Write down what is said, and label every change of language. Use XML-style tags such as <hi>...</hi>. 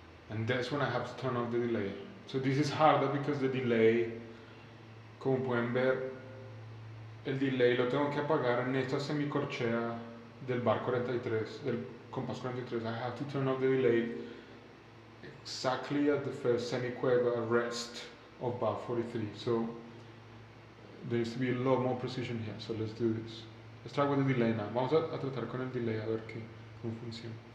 <en>And that's when I have to turn off the delay.</en> <es>So this is harder because the delay, como pueden ver, el delay lo tengo que apagar en esta semicorchea del bar 43, del compás 43.</es> <en>I have to turn off the delay exactly at the first semiquaver rest of bar 43. So there needs to be a lot more precision here. So let's do this. Let's try with the delay now.</en> <es>Vamos a tratar con el delay a ver cómo funciona.</es>